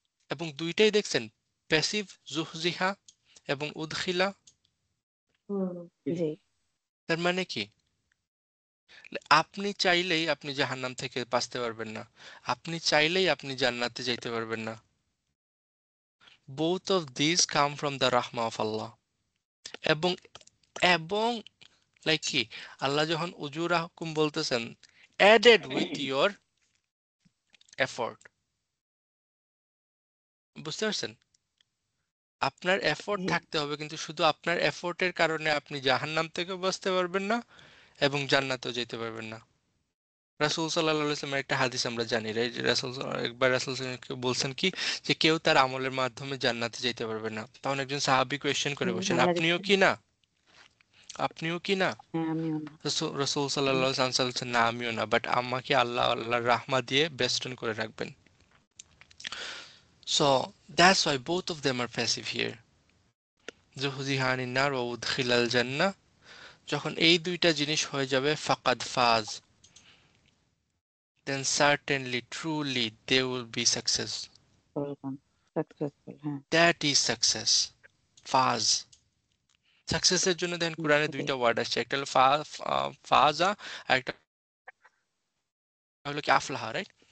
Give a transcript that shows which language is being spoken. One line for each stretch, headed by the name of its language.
Bangla: এবং দুইটাই দেখছেন, প্যাসিভ জুহজিহা এবং উদখিলা। জি তার মানে কি, আপনি চাইলেই আপনি জাহান্নাম থেকে বাঁচতে পারবেন না, আপনি চাইলেই আপনি জান্নাতে যাইতে পারবেন না।
English: both of these come from the rahmah of Allah.
Bangla: এবং এবং লাইক কি, আল্লাহ যখন উজুরা হুকুম বলতেছেন,
English: added with your effort,
Bangla: বুঝতে পারছেন? আপনার এফোর্ট থাকতে হবে, কিন্তু শুধু আপনার এফোর্টের কারণে আপনি জাহান্নাম থেকে বাঁচতে পারবেন না এবং জান্নাতেও যেতে পারবেন না। রাসূল সাল্লাল্লাহু আলাইহি ওয়াসাল্লামের একটা হাদিস আমরা জানি, রাইট? একবার রাসূল সাল্লাল্লাহু আলাইহি ওয়াসাল্লাম বলছেন কি, যে কেউ তার আমলের মাধ্যমে জান্নাতে যেতে পারবে না। তখন একজন সাহাবী কোয়েশ্চেন করে বসেন, আপনিও কি না? আপনিও কি না? হ্যাঁ আমিও না। রাসূল সাল্লাল্লাহু আলাইহি ওয়াসাল্লাম বলছেন, না আমিও না, বাট আমাকে আল্লাহর রাহমা দিয়ে বেষ্টন করে রাখবেন।
English: So that's why both of them are passive here.
Arabic: যুহজিহা আনিন নার ওয়া উদখিলাল জান্নাহ,
Bangla: যখন এই দুইটা জিনিস হয়ে যাবে,
Arabic: ফাকাদ ফাজ,
English: then certainly truly they will be success.
Bangla: Successful হ্যাঁ।
English: That is success.
Bangla: ফাজ, সাকসেসের জন্য দেন কোরআনে দুইটা ওয়ার্ড আসছে, একটা হলো ফাজা, আর একটা হলো কি আফলাহা, রাইট?